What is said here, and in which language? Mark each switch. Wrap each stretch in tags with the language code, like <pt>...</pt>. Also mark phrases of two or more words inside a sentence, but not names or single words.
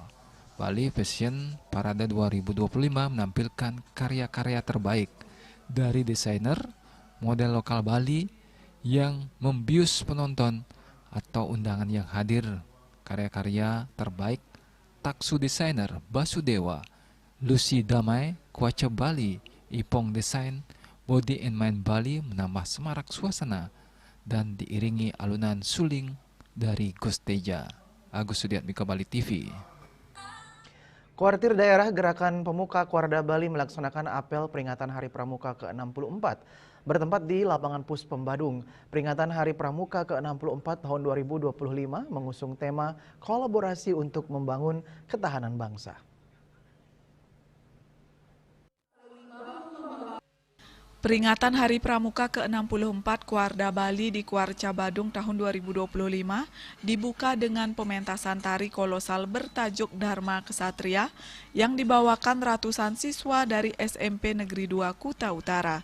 <id>Bali Fashion Parade 2025 menampilkan karya-karya terbaik dari desainer model lokal Bali yang membius penonton atau undangan yang hadir. Karya-karya terbaik Taksu Desainer Basudewa, Lucy Damai, Kwacha Bali, Ipong Desain, Body and Mind Bali menambah semarak suasana dan diiringi alunan suling dari Gus Teja. Agus Sudiatmiko, Bali TV. Kuartir Daerah Gerakan Pemuka Kuarda Bali melaksanakan apel peringatan Hari Pramuka ke-64 bertempat di lapangan Puspem Badung. Peringatan Hari Pramuka ke-64 tahun 2025 mengusung tema kolaborasi untuk membangun ketahanan bangsa. Peringatan Hari Pramuka ke-64 Kuarda Bali di Kuarca Badung tahun 2025 dibuka dengan pementasan tari kolosal bertajuk Dharma Kesatria yang dibawakan ratusan siswa dari SMP Negeri 2 Kuta Utara.</id>